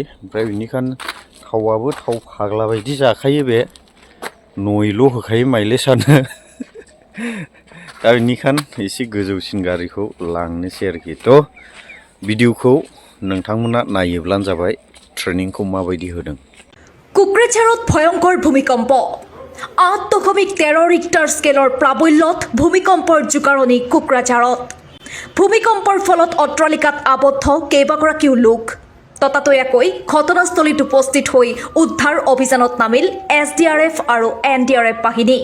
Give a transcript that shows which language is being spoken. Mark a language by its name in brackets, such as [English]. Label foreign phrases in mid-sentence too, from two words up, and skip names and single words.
[Bodo] ओमफ्राय बेनिखायनो थावआबो थाव फाग्ला बायदि जाखायो बे। नयल' होखायो माइलेजआनो। दा बेनिखायनो एसे गोजौसिन गारिखौ लांनोसै आरोखि। थ' भिडिअखौ नोंथांमोना नायोब्लानो जाबाय ट्रेनिंखौ माबायदि होदों। [Assamese] কোকৰাঝাৰত ভয়ংকৰ ভূমিকম্প 8.13 ৰিক্টাৰ স্কেলৰ প্ৰাবল্যত ভূমিকম্পৰ জোকাৰণি কোকৰাঝাৰত। ভূমিকম্পৰ ফলত অট্টালিকাত আবদ্ধ কেইবাগৰাকীও লোক। ততাতৈয়াকৈ ঘটনাস্থলীত উপস্থিত হৈ উদ্ধাৰ অভিযানত নামিল SDRF আৰু NDRF বাহিনী।